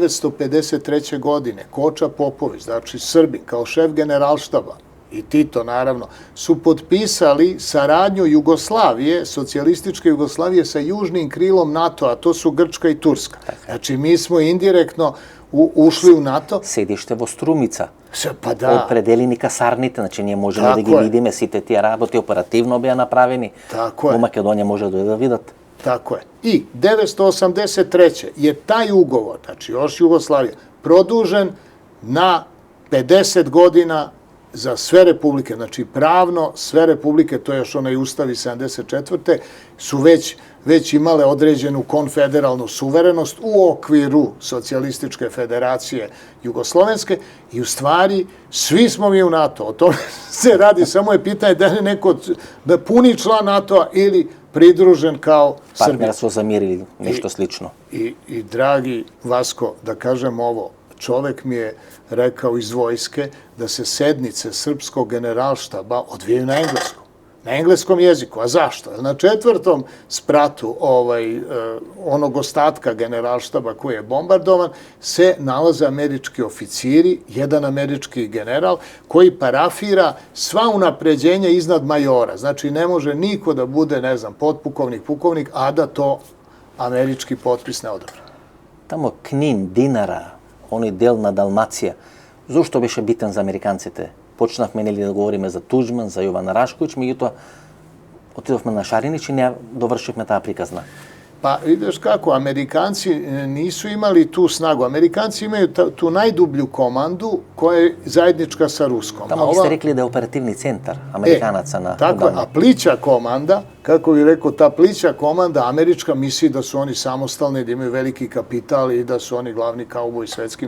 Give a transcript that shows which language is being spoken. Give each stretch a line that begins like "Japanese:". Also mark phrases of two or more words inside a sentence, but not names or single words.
Serbian: godine Koča Popović, znači Srbin, kao šef generalštaba, i Tito naravno, su potpisali saradnju Jugoslavije, socijalističke Jugoslavije sa južnim krilom NATO-a, to su Grčka i Turska. Znači, mi smo indirektno ušli u NATO.
Macedonian: Седиште во Струмица.
Serbian: Pa da.
Macedonian: Определени касарните, значи ние можеме да ги видиме сите тие работи, оперативно беа направени.
Serbian: Tako je.
Macedonian: Во Македонија може да видат.
Serbian: Tako je. I 1983. je taj ugovor, znači još Jugoslavija, produžen na 50 godina za sve republike, znači pravno sve republike, to je još onaj ustav iz 74. su već imale određenu konfederalnu suverenost u okviru socijalističke federacije Jugoslovenske i u stvari svi smo mi u NATO. O tome se radi, samo je pitanje da je neko da puni član NATO-a ili pridružen kao Srbija.
Macedonian: Партнерство за мир или нешто слично.
Serbian: I dragi Vasko, da kažem ovo, čovek mi je rekao iz vojske da se sednice srpskog generalštaba odvijaju na engleskom jeziku. A zašto? Na 4. spratu onog ostatka generalštaba koji je bombardovan se nalaze američki oficiri, jedan američki general koji parafira sva unapređenja iznad majora. Znači ne može niko da bude, ne znam, potpukovnik, pukovnik, a da to američki potpis ne odobri.
Macedonian: Тамо Книн, Динара, оној дел на Далмација, зошто беше битен за американците? Почнавме нели да говориме за Туџман, за Јован Рашковиќ, меѓутоа отидовме на Шаринич и не довршивме таа приказна.
Serbian: Pa vidiš kako, Amerikanci nisu imali tu snagu. Amerikanci imaju tu najdublju komandu koja je zajednička sa Ruskom. Tamo biste rekli da je operativni centar Amerikanaca na tako je, a plića komanda, kako bih rekao, ta plića komanda američka misli da su oni samostalni, da imaju veliki kapital i da su oni glavni kauboj svetski.